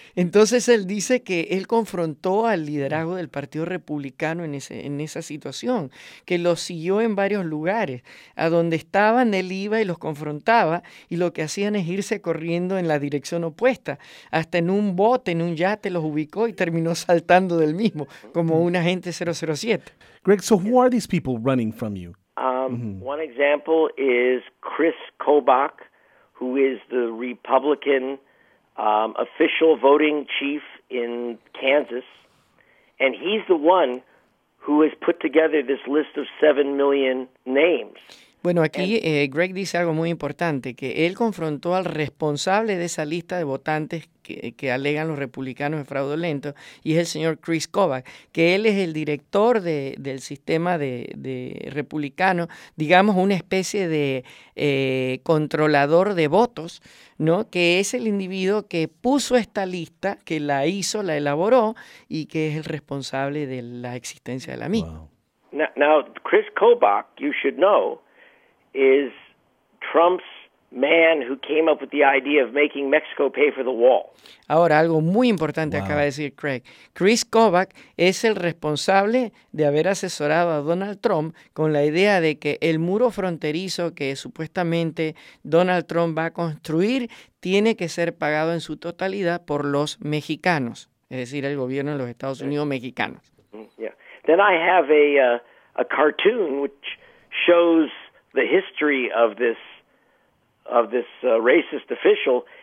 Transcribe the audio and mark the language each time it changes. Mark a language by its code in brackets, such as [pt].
[es] Entonces él dice que él confrontó al liderazgo del Partido Republicano en esa situación, que lo siguió en varios lugares. A donde estaban, él iba y los confrontaba, y lo que hacían es irse corriendo en la dirección opuesta. Hasta en un bote, en un yate, los ubicó y terminó saltando del mismo, como un agente 007. [en] Greg, so who are these people running from you? One example is Chris Kobach, who is the Republican official voting chief in Kansas. And he's the one who has put together this list of 7 million names. [es] Bueno, aquí Greg dice algo muy importante, que él confrontó al responsable de esa lista de votantes que alegan los republicanos en fraudulento, y es el señor Chris Kobach, que él es el director del sistema de republicano, digamos una especie de controlador de votos, ¿no? Que es el individuo que puso esta lista, que la hizo, la elaboró, y que es el responsable de la existencia de la misma. [en] Wow. Now, Chris Kobach, you should know, is Trump's man who came up with the idea of making Mexico pay for the wall. [es] Ahora, algo muy importante, wow, acaba de decir Craig. Chris Kobach es el responsable de haber asesorado a Donald Trump con la idea de que el muro fronterizo que supuestamente Donald Trump va a construir tiene que ser pagado en su totalidad por los mexicanos, es decir, el gobierno de los Estados Unidos mexicanos. [en] Yeah. Then I have a cartoon which shows the history of this racist official.